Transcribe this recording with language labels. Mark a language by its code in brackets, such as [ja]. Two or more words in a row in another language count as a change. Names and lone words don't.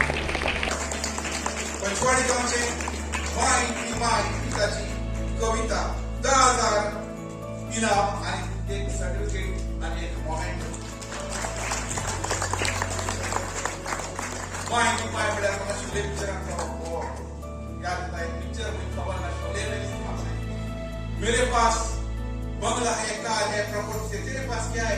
[mr] पंचवाडी गांवचे माय ती माय पिताची कविता 10,000 इनाम आणि एक सर्टिफिकेट आणि एक मोमेंट. [hi] माय ती माय बड़ा मशहूर पिक्चर का वो याद आता है. पिक्चर में खबर ना शोले में मेरे पास बंगला है, कार है, प्रॉपर्टी है, तेरे पास क्या है?